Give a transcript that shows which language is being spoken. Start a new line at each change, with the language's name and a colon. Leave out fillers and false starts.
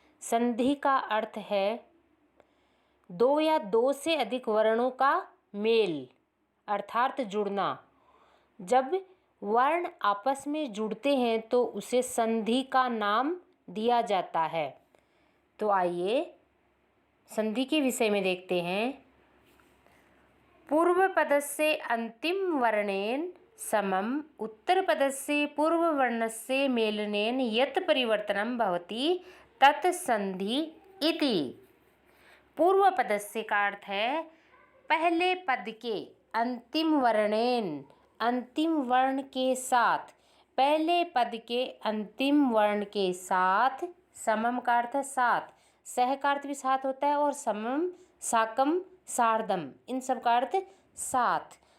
Hindi: संधि का अर्थ है दो या दो से अधिक वर्णों का मेल अर्थात जुड़ना। जब वर्ण आपस में जुड़ते हैं तो उसे संधि का नाम दिया जाता है। तो आइए संधि के विषय में देखते हैं।
Sanskrit: पूर्वपदस्य अन्तिम वर्णेन समम उत्तरपदस्य पूर्ववर्णस्य मेलनेन यत् परिवर्तनं भवति तत् संधि इति।
Hindi: पूर्वपदस्य का अर्थ है पहले पद के अंतिम वर्णेन, अंतिम वर्ण के साथ, पहले पद के अंतिम वर्ण के साथ, समम का अर्थ साथ, सह का अर्थ भी साथ होता है और समम, साकम, सार्धम, इन सब का अर्थ साथ।